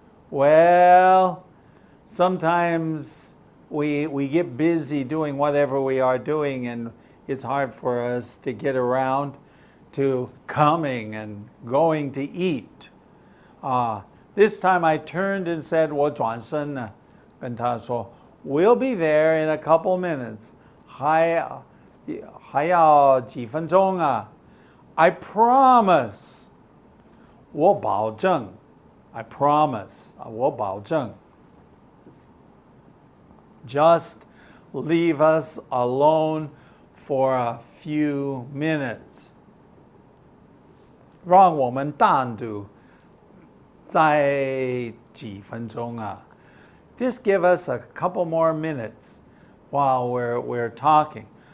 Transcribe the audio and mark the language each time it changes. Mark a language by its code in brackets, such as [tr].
[en] Well, sometimes we get busy doing whatever we are doing, and it's hard for us to get around to coming and going to eat. This time I turned and said, [zh] 我转身跟他说 [en] we'll be there in a couple minutes. [zh] 还要几分钟啊 [en] I promise. [zh] 我保证 [en] I promise. [zh] 我保证 [en] Just leave us alone for a few minutes. [zh] 让我们单独在几分钟啊 [en] Just give us a couple more minutes while we're talking.